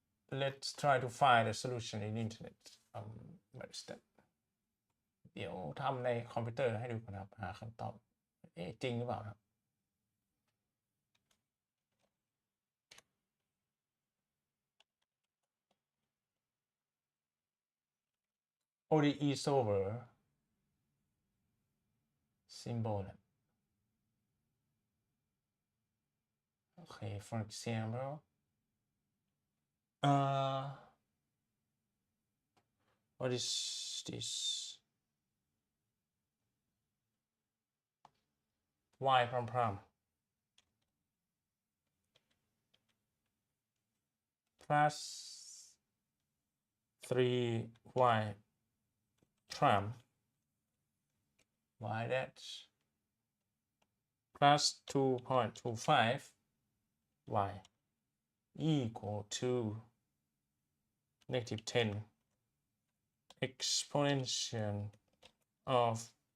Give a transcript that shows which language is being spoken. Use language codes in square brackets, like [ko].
[en] Let's try to find a solution in the internet. What is that? [th] เดี๋ยวทำในคอมพิวเตอร์ให้ดูก่อนครับหาคำตอบจริงหรือเปล่าครับ ODE solver symbol. [en] Okay, for example, what is this? Y prom plus 3y prime y dash plus 2.25 y equal to negative 10 exponential of